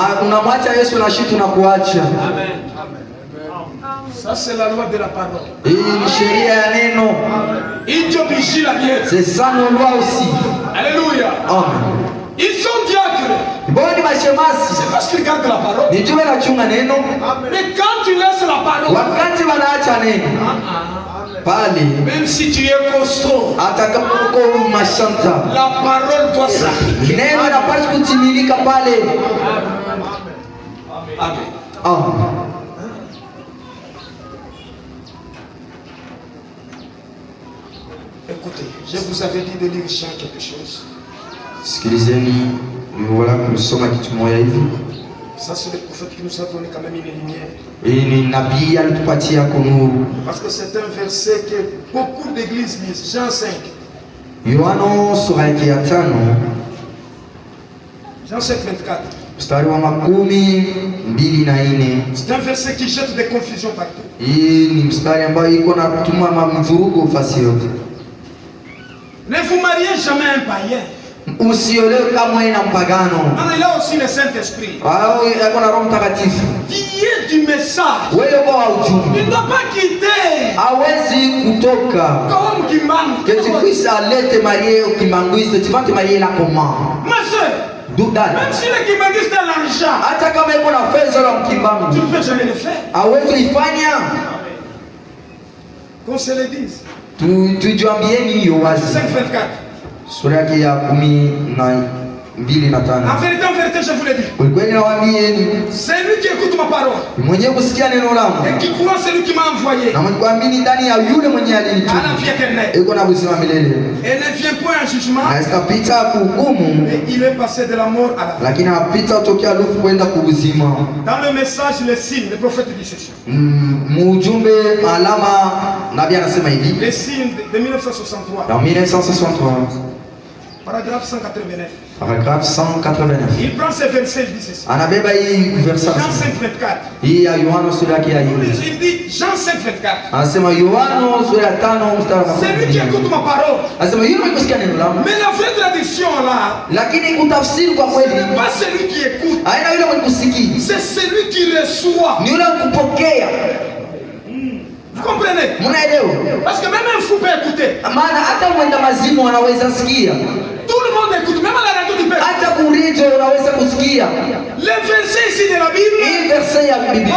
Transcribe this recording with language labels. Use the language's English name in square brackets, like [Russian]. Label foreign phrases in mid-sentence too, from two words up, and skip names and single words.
[French] Amen. Ça c'est la loi de la parole. Ils t'obligent la mienne. C'est ça nos lois aussi. Alléluia. Amen. Ils sont diacres. [Swahili] Boni mashemasi. [French] C'est parce qu'ils gardent la parole. [Swahili] Nijue nachunga neno. [French] Mais quand tu laisses la parole, [Swahili] wakati wanaacha neno pale, [French] même si tu es costaud, [Swahili] atakapokuwa mashanta, [French] la parole doit s'appliquer. [Swahili] Neno inapaswa kutimilika pale. [French] Amen. Amen. Écoutez, je vous avais dit de lire Jean quelque chose. [Swahili] Sikilizeni, voilà kusoma kitu moja hivi. [French] Ça c'est le prophète qui nous a donné quand même une lumière. [Swahili] Hii ni nabii alitupatia kunuru. [French] Parce que c'est un verset que beaucoup d'églises lisent. Jean 5. [Swahili] Yohana sura ya 5. [French] Jean 5, 24. [Swahili] Mstari wa 12:4. [French] C'est un verset qui jette des confusions partout. [Swahili] Hii ni mstari ambao iko na kutuma mvurugo fasi yote. [French] Ne vous mariez jamais un païen. [Swahili] Usiolewe kama na mpagano. [French] Il a aussi le Saint-Esprit. [Swahili] Yako na Roho Mtakatifu. [French] Qui est du message. [Swahili] Wewe kwa ujumbe. [French] Il ne doit pas quitter. [Swahili] Hawezi kutoka. [French] Comme Kimbangu. Que tu puisses aller te marier au Kimbanguiste, tu vas te marier là comment? Ma soeur. Même si le Kimbanguiste a l'argent. [Swahili] Hata kama iko na fedha la Kimbangu. [French] Tu ne peux jamais le faire. [Swahili] Hawezi ifanya. [French] Qu'on se le dise. [Swahili] Tujuambieni hiyo wazi. 5:24. Sura yake ya 12:5. [French] En vérité, je vous le dis. [Swahili] Ukweli nawaambieni. [French] C'est lui qui écoute ma parole. [Swahili] Mwenyewe kusikia neno langu. [French] Et qui croit celui qui m'a envoyé. [Swahili] Na mwenye kuamini ndani ya yule mwenye alinituma. [French] À la vie éternelle. [Swahili] Iko na uzima milele. [French] Et ne vient point en jugement. [Swahili] Na isikapita kuhukumu. [French] Et il est passé de la mort à la vie. [Swahili] Lakini apita kutokea lufu kwenda kuuzima. [French] Dans le message, le signe, le prophète dit ceci. [Swahili] Mujumbe alama nabii anasema hivi. [French] Les signes de 1963. Dans 1963. Paragraphe 189. Paragraphe 189. Il prend ces versets, il dit ceci. [Swahili] Anabeba hii verset. Jean 5:24. Hii ya Yohana sura yake ya 4. [French] Il dit Jean 5:24. [Swahili] Anasema Yohana sura ya 5 mstari wa 1. [French] C'est lui qui écoute ma parole. [Swahili] Anasema yule mwenye kusikia neno langu. [French] Mais la vraie traduction là, [Swahili] lakini kutafsiri kwa kweli, [French] ce n'est pas celui qui écoute. [Swahili] Haina yule mwenye kusikia. [French] C'est celui qui reçoit. [Swahili] Ni yule kupokea. [French] Vous comprenez? [Swahili] Mnaelewa? [French] Parce que même un fou peut écouter. [Swahili] Maana hata mwenda mazimu anaweza sikia. [French] Tout le monde écoute, même à la radio du peuple. [Swahili] Hata kurijo unaweza kusikia. [French] Les versets ici de la Bible. [Swahili] Hii verset ya Biblia.